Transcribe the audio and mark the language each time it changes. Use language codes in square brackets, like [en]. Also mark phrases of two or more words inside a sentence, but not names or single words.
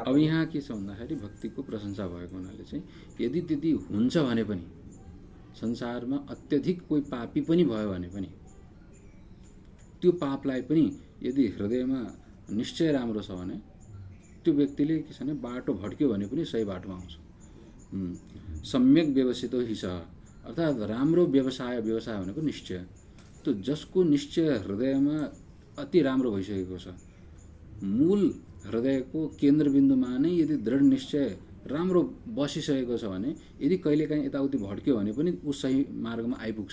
[ne] अब यहाँ के छ भन्दाखेरि भक्तिको प्रशंसा भएको हुनाले चाहिँ यदि त्यति हुन्छ भने पनि संसारमा अत्यधिक कोही पापी पनि भयो भने पनि त्यो पापलाई पनि यदि हृदयमा निश्चय राम्रो छ भने त्यो व्यक्तिले के छ भने बाटो भड्क्यो भने पनि सही बाटोमा आउँछ। [sa] सम्यक व्यवसितो हि सः, [ne] अर्थात् राम्रो व्यवसाय भनेको निश्चय। त्यो जसको निश्चय हृदयमा अति राम्रो भइसकेको छ, मूल हृदयको केन्द्रबिन्दुमा नै यदि दृढ निश्चय राम्रो बसिसकेको छ भने यदि कहिलेकाहीँ यताउति भड्क्यो भने पनि ऊ सही मार्गमा आइपुग्छ।